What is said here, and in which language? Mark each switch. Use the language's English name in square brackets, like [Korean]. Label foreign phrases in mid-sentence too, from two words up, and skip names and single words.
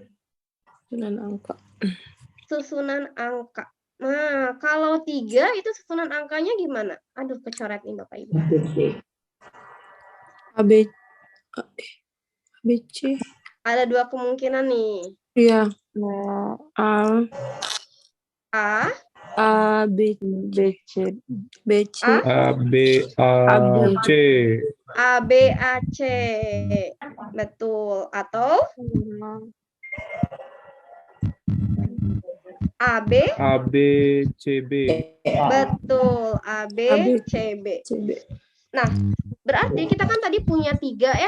[Indonesian] Susunan angka. Susunan angka. Nah, kalau 3 itu susunan angkanya gimana? Aduh, kecoret nih Bapak Ibu. ABC. Ada 2 kemungkinan nih. Iya. A, B, C. A, B, A, C. A, B, A, C. Betul. Atau A, B. A, B, C, B. Betul. A, B, C, B. Nah, berarti kita kan tadi punya 3 ya.